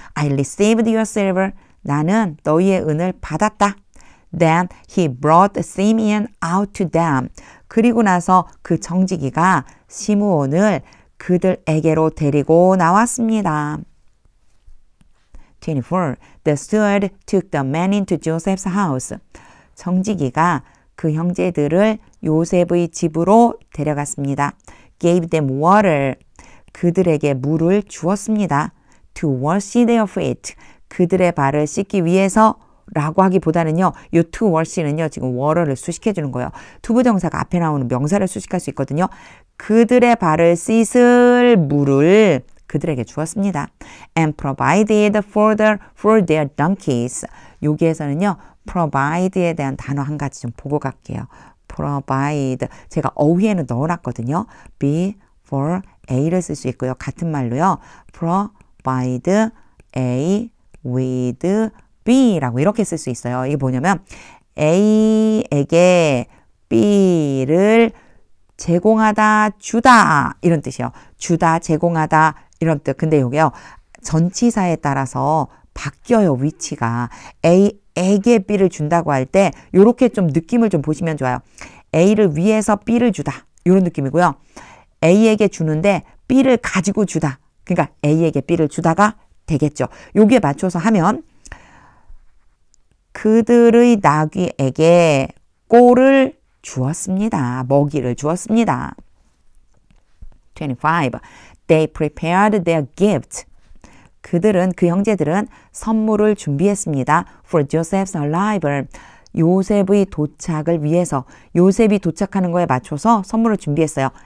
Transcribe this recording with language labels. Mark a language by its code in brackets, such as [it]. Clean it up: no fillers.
[en] I received your silver. [ko] 나는 너희의 은을 받았다. [en] Then he brought Simeon out to them. [ko] 그리고 나서 그 청지기가 시므온을 그들에게로 데리고 나왔습니다. 24. [en] The steward took the men into Joseph's house. [ko] 청지기가 그 형제들을 요셉의 집으로 데려갔습니다. [en] Gave them water. [ko] 그들에게 물을 주었습니다. [en] To wash their feet. [ko] 그들의 발을 씻기 위해서 라고 하기보다는요. 이 [en] to wash [ko] 는요. 지금 water를 수식해 주는 거예요. 투부정사가 앞에 나오는 명사를 수식할 수 있거든요. 그들의 발을 씻을 물을 그들에게 주었습니다. And provided for their donkeys. 여기에서는요. provide에 대한 단어 한 가지 좀 보고 갈게요. provide. 제가 어휘에는 넣어놨거든요. be, for, a를 쓸 수 있고요. 같은 말로요. [en] provide, a, with, b [ko] 라고 이렇게 쓸 수 있어요. 이게 뭐냐면 a에게 b를 제공하다, 주다 이런 뜻이에요. 주다, 제공하다 이런 뜻. 근데 여기요. 전치사에 따라서 바뀌어요. 위치가. A에게 B를 준다고 할 때 이렇게 좀 느낌을 좀 보시면 좋아요. A를 위해서 B를 주다. 이런 느낌이고요. A에게 주는데 B를 가지고 주다. 그러니까 A에게 B를 주다가 되겠죠. 여기에 맞춰서 하면 그들의 나귀에게 꼴을 주었습니다. 먹이를 주었습니다. 25. [en] They prepared their gift. [ko] 그 형제들은 선물을 준비했습니다. [en] For Joseph's arrival. [ko] 요셉의 도착을 위해서 요셉이 도착하는 거에 맞춰서 선물을 준비했어요.